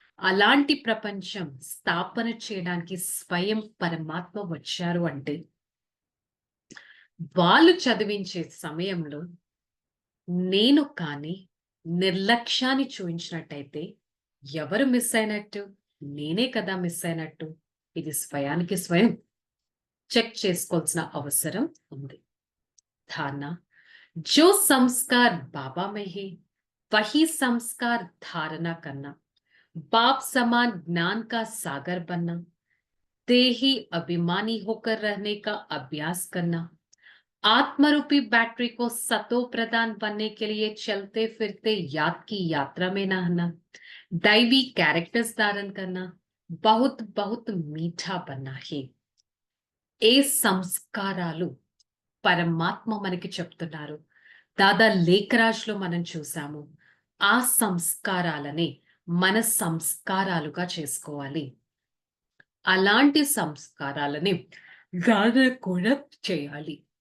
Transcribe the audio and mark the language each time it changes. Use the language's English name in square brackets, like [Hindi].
[Telugu] అలాంటి ప్రపంచం స్థాపన చేయడానికి స్వయం పరమాత్మ వచ్చారు అంటే, వాళ్ళు చదివించే సమయంలో నేను కానీ నిర్లక్ష్యాన్ని చూయించినట్టయితే ఎవరు మిస్ అయినట్టు? నేనే కదా మిస్ అయినట్టు. ఇది స్వయానికి స్వయం చెక్ చేసుకోవాల్సిన అవసరం ఉంది. [Hindi] धारणा जो संस्कार बाबा में है वही संस्कार धारणा करना, बाप समान ज्ञान का सागर बनना, देही अभिमानी होकर रहने का अभ्यास करना, आत्मरूपी बैटरी को सतो प्रदान बनने के लिए चलते फिरते याद की यात्रा में नहाना, दैवी कैरेक्टर्स धारण करना, बहुत बहुत मीठा बनना है. [Telugu] ఏ సంస్కారాలు పరమాత్మ మనకి చెప్తున్నారు. దాదా లేఖరాజ్‌లో మనం చూసాము. ఆ సంస్కారాలనే మన సంస్కారాలుగా చేసుకోవాలి. అలాంటి సంస్కారాలని గాథ కూడా చేయాలి.